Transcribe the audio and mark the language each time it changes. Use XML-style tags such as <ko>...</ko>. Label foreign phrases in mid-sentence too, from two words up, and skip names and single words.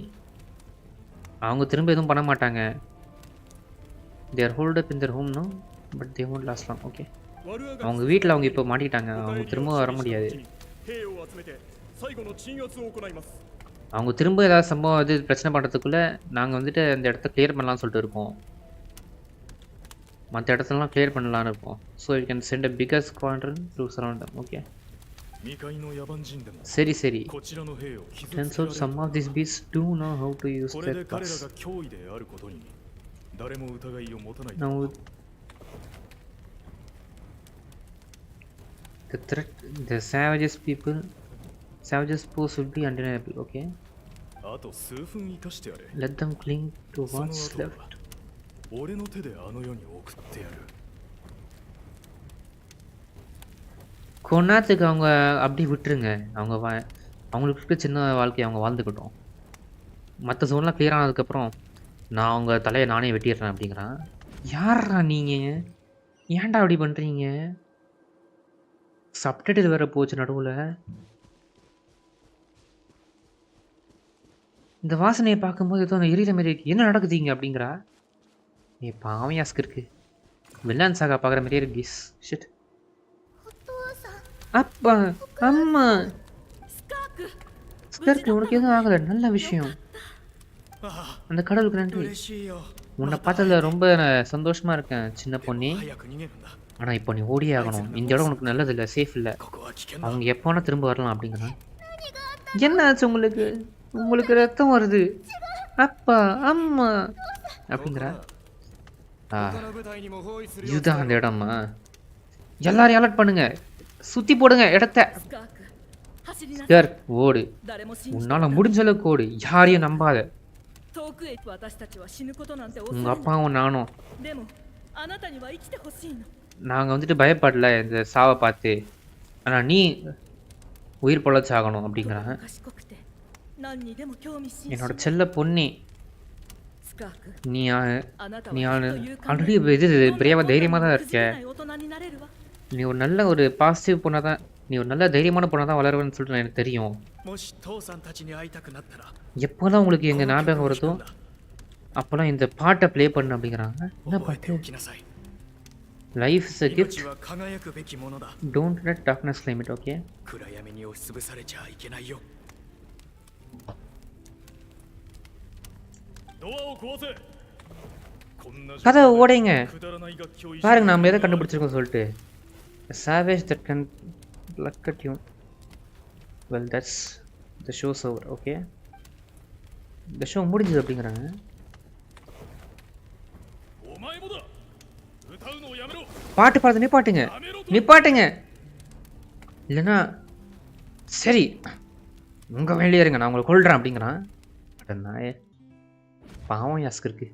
<ta>அவங்க திரும்ப எதுவும் பண்ண மாட்டாங்க.</ta> <en>They're holed up in their home no but they won't last long.</en> <ta>ஓகே, அவங்க வீட்டில் அவங்க இப்போ மாட்டிக்கிட்டாங்க, அவங்க திரும்ப வர முடியாது.</ta> <ja>兵を集めて最後の鎮圧を行います。</ja> <ta>அவங்க திரும்ப ஏதாவது சம்பவம் இது பிரச்சனை பண்ணுறதுக்குள்ளே நாங்கள் வந்துட்டு அந்த இடத்த கிளியர் பண்ணலாம்னு சொல்லிட்டு இருக்கோம். மற்ற இடத்துலலாம் கிளியர் பண்ணலான்னு இருக்கோம்.</ta> <en>So you can send a bigger squadron to surround them. ஓகே,</en> <ja>未開の野蛮人でも</ja> <ta>சரி சரி.</ta> <ja>こちらの兵を傷つ</ja> <en>Turns</en> <ja>けら</ja> <en>out</en> <ja>れ</ja> <en>some</en> <ja>る。</ja> <en>of these beasts do know how to use</en> <ja>これ</ja> <en>their</en> <ja>で彼ら</ja> <en>claws.</en> <ja>が脅威であることに誰も疑いを持たない。</ja> <en>Now the threat, the savages pose will be undeniable. Okay,</en> <ja>あと数分生かしてやれ。</ja> <en>let them cling to</en> <ja>その</ja> <en>what's</en> <ja>後は</ja> <en>left.</en> <ja>俺の手であの世に送ってやる。</ja> <ta>கொன்னாத்துக்கு அவங்க அப்படி விட்டுருங்க, அவங்களுக்கு இருக்க சின்ன வாழ்க்கையை அவங்க வாழ்ந்துக்கிட்டோம். மற்ற ஜோன்லாம் கிளியர் ஆனதுக்கப்புறம் நான் அவங்க தலையை நானே வெட்டிடுறேன் அப்படிங்கிறான். யாரா நீங்கள், ஏன்டா அப்படி பண்ணுறீங்க? சப்டைட்டில் வேற போச்சு நடுவில். இந்த வாசனையை பார்க்கும்போது ஏதோ எரியிற மாதிரி இருக்கு, என்ன நடக்குதுங்க அப்படிங்கிறா. ஏ பாவையா ஸ்கிர்க்கு, வில்லன் சாகா பார்க்குற மாதிரியே இருக்கு. ஷிட்,</ta> <ja>お父さん。</ja> <ta>அப்பா அம்மா</ta> <ja>スカーク</ja> <ta>ஸ்கர்க், உனக்கு எதுவும் ஆகலை, நல்ல விஷயம்.</ta> <ja>あ</ja> <ta>அந்த கடவுளுக்கு</ta> <ja>あ、</ja> <ta>நன்றி.</ta> <ja>嬉しいよ。</ja> <ta>உன்னை பார்த்ததுல ரொம்ப சந்தோஷமா இருக்கேன் சின்ன பொண்ணி.</ta> <ja>早く逃げるんだ。</ja> <ta>ஆனால் இப்போ நீ ஓடியே ஆகணும். இந்த இடம் உனக்கு நல்லது இல்லை, சேஃப் இல்லை.</ta> <ja>ここは危険だ</ja> <ta>அவங்க எப்போ வேணால் திரும்ப வரலாம் அப்படிங்கிறான். என்ன ஆச்சு உங்களுக்கு? உங்களுக்கு ரத்தம் வருது. அப்பா அம்மா அப்படிங்கிறா.</ta> <ja>他の部隊にも包囲するよう</ja> <ta>இதுதான் அந்த இடமா? எல்லாரையும் அலர்ட் பண்ணுங்க, சுத்தி போடுங்க இடத்த.</ta> <ja>スカーク走りなさい</ja> <ta>ஸ்கர்க் ஓடு,</ta> <ja>誰も信じて</ja> <ta>உன்னால முடிஞ்ச அளவுக்கு ஓடு, யாரையும் நம்பாத.</ta> <ja>遠くへ私たちは死ぬことなんて恐</ja> <ta>உங்க</ta> <ja>れない</ja> <ta>அப்பாவும் நானும்</ta> <ja>でもあなたには生きてほしいの</ja> <ta>நாங்கள் வந்துட்டு பயப்படல இந்த சாவை பார்த்து. ஆனால் நீ உயிர் பொழைச்சாகணும் அப்படிங்கிறாங்க.</ta> <ja>賢くて何にでも興味津</ja> <ta>என்னோட</ta> <ja>々</ja> <ta>செல்ல பொண்ணி,</ta> <ja>スカーク</ja> <ta>நீ</ta> <ja>あなた</ja> <ta>நீ</ta> <ja>はきっと勇敢</ja> <ta>ஆல்ரெடி</ta> <ja>で</ja> <ta>இது பிரியமா</ta> <ja>どんな</ja> <ta>தைரியமாக தான்</ta> <ja>困難にもく</ja> <ta>இருக்க.</ta> <ja>じけない大人になれるわ</ja> <ta>நீ ஒரு நல்ல ஒரு பாசிட்டிவ் பொண்ணாக தான், நீ ஒரு நல்ல தைரியமான பொண்ணாக தான் வளருவேன்னு சொல்லிட்டு எனக்கு தெரியும்.</ta> <ja>もし父さんたちに会いたくなったら</ja> <ta>எப்போல்லாம் உங்களுக்கு</ta> <ja>こ</ja> <ta>எங்கள்</ta> <ja>の曲</ja> <ta>ஞாபகம்</ta> <ja>を弾</ja> <ta>வருதோ</ta> <ja>くんだ</ja> <ta>அப்போல்லாம் இந்த பாட்டை ப்ளே பண்ணு அப்படிங்கிறாங்க. என்ன</ta> <ja>覚えて</ja> <ta>பாட்டு?</ta> <ja>おきなさい</ja> <en>Life is a</en> <ja>命</ja> <en>கிஃப்ட்,</en> <ja>は輝くべきものだ</ja> <en>Don't let darkness claim இட். ஓகே,</en> <ja>暗闇に押しつぶされちゃいけないよドアを壊せこんな</ja> <ta>கதவை ஓடைங்க.</ta> <ja>くだらない楽器を一緒に</ja> <ta>பாருங்க நம்ம எதை கண்டுபிடிச்சிருக்கோம் சொல்லிட்டு.</ta> <en>Savage that can look at you. Well that's the show's over.</en> <ta>ஓகே, இந்த ஷோ முடிஞ்சது அப்படிங்கிறாங்க.</ta> <ja>お前もだ歌うのをやめろ</ja> <ta>பாட்டு பாடுறது நிப்பாட்டுங்க,</ta> <ja>やめろと</ja> <ta>நிப்பாட்டுங்க. இல்லைன்னா சரி உங்க வேலையே இருங்க, நான் உங்களை கொள்றேன் அப்படிங்கிறான். அட நாயே, பாவம் யாஸ்க்கு இருக்கு.</ta>